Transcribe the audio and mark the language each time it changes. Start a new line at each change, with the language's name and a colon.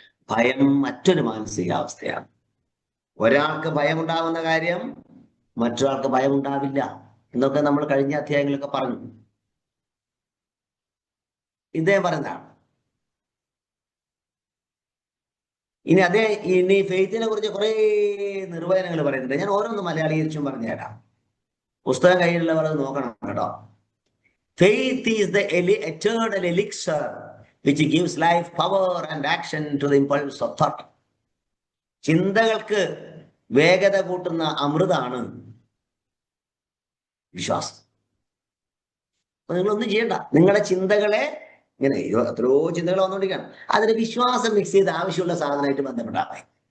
Malayalam: ഭയം മറ്റൊരു മാനസികാവസ്ഥയാണ്. ഒരാൾക്ക് ഭയമുണ്ടാകുന്ന കാര്യം മറ്റൊരാൾക്ക് ഭയമുണ്ടാവില്ല എന്നൊക്കെ നമ്മൾ കഴിഞ്ഞ അധ്യായങ്ങളിലൊക്കെ പറഞ്ഞു. ഇദ്ദേഹം പറയുന്നതാണ്. ഇനി ഫെയ്ത്തിനെ കുറിച്ച് കുറെ നിർവചനങ്ങൾ പറയുന്നുണ്ട്. ഞാൻ ഓരോന്ന് മലയാളീകരിച്ചും പറഞ്ഞു തരാം. പുസ്തകം കയ്യിലുള്ളവർ അത് നോക്കണം കേട്ടോ.
English: Faith is the eternal elixir which gives life, power and action to the impulse of thought.
Malayalam: ചിന്തകൾക്ക് വേഗത കൂട്ടുന്ന അമൃതാണ് വിശ്വാസം. അപ്പൊ നിങ്ങളൊന്നും ചെയ്യണ്ട. നിങ്ങളുടെ ചിന്തകളെ ഇങ്ങനെ എത്രയോ ചിന്തകൾ വന്നുകൊണ്ടിരിക്കുകയാണ്, അതിന് വിശ്വാസം മിക്സ് ചെയ്ത് ആവശ്യമുള്ള സാധനമായിട്ട് ബന്ധപ്പെട്ടാൽ മതി.